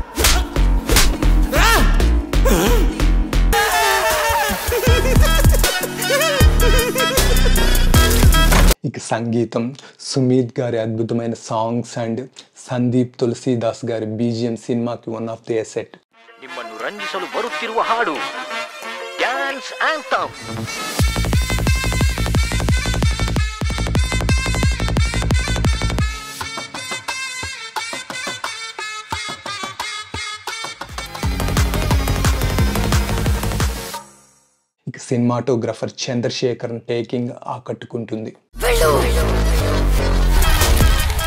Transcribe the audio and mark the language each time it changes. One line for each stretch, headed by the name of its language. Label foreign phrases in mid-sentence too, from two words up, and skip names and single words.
Telugu: ఇక సంగీతం సుమీత్ గారి అద్భుతమైన
English: songs and
Telugu: సందీప్ తులసీదాస్ గారి బీజిఎం సినిమాకి
English: one of the asset.
Kannada: ನಿಮ್ಮನ್ನು ರಂಜಿಸಲು ಬರುತ್ತಿರುವ ಹಾಡು
English: dance anthem.
Telugu: ఇక సినిమాటోగ్రఫర్ చంద్రశేఖర్ టేకింగ్ ఆకట్టుకుంటుంది.